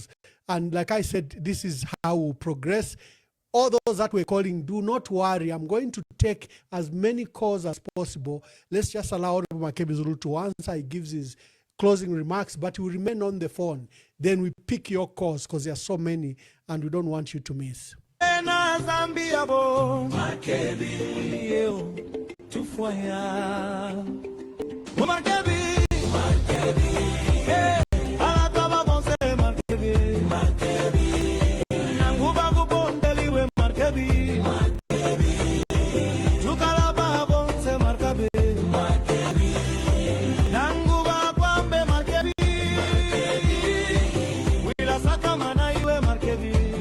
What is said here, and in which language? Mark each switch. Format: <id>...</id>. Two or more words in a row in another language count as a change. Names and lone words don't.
<en>And like I said, this is how we progress. All those that we're calling, do not worry. I'm going to take as many calls as possible. Let's just allow Honorable Makebi Zulu to answer. He gives his closing remarks, but he will remain on the phone. Then we pick your calls because there are so many and we don't want you to miss.</en> <bem>Zambia bo Makebi yo tufaya Makebi hey alakaba bonse Makebi nanguba kubondeli we Makebi tukalaba bonse Makebi nanguba kwambe Makebi wila sakamana iwe Makebi</bem>